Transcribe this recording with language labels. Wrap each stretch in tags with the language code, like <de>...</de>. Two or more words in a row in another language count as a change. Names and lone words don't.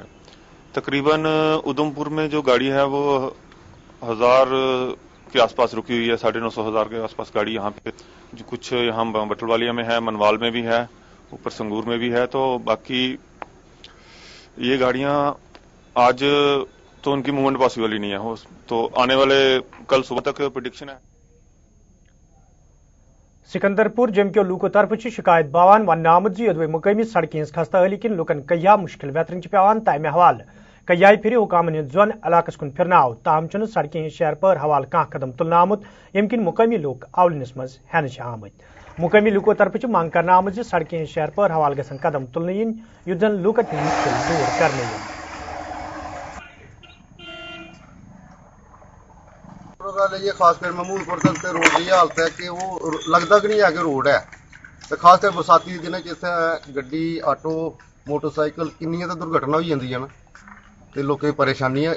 <hi>तकरीबन उधमपुर में जो गाड़ी है वो 1000 के आसपास रुकी हुई है, 950-1000 के आसपास गाड़ी यहाँ पे, जो कुछ यहाँ बटलवालिया में है, मनवाल में भी है, ऊपर संगूर में भी है। तो बाकी ये गाड़ियां आज तो उनकी</hi> <en>movement possible</en> <hi>ही नहीं है, तो आने वाले कल सुबह तक प्रिडिक्शन है।</hi> <ks>सिकंदरपुर जमक्यो लूको तरफ शिकायत बावान वन आमद योदवे मुकामी सड़कें खस्ता हली किन लुकन कया मुश्किल वेतरन पेवान तमे हवाल कयाय फिर हुकामन जोन इलाकस कुन फिरनाव ताहम चुन सड़कें शहर पर हवाल कह कदम तुलन आमुत यमकिन मुकामी लोग आवलनस मज हेन आमत। मुकामी लूको तरफ मांग करना आमद सड़कें शहर पर हवाल गसन कदम तुलन इन युद्धन लूकन मुश्किल दूर करने।</ks> <hi>ये खासकर महमूदपुर तक रोड की हालत है कि वो लगता कि नहीं है कि रोड है, तो खासकर बरसाती के दिन</hi> <doi>जिथे गड्डी ऑटो मोटरसाइकिल किन्नी तो दुर्घटना हो जांदियां न ते लोकें की</doi> <hi>परेशानी है।</hi>